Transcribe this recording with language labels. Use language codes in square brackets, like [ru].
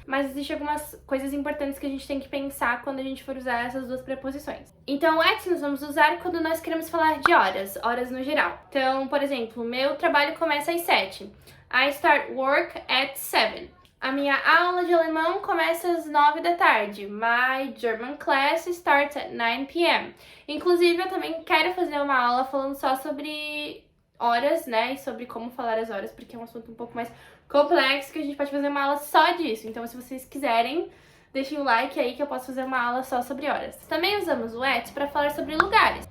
[pt] Mas existem algumas coisas importantes que a gente tem que pensar quando a gente for usar essas duas preposições. Então, o at nós vamos usar quando nós queremos falar de horas, horas no geral. Então, por exemplo, meu trabalho começa às 7. [en] I start work at 7. [pt] A minha aula de alemão começa às 9 da tarde. [en] My German class starts at 9 p.m. [pt] Inclusive, eu também quero fazer uma aula falando só sobre horas, né, e sobre como falar as horas, porque é um assunto um pouco mais complexo, que a gente pode fazer uma aula só disso. Então, se vocês quiserem, deixem o like aí que eu posso fazer uma aula só sobre horas. Também usamos o at para falar sobre lugares.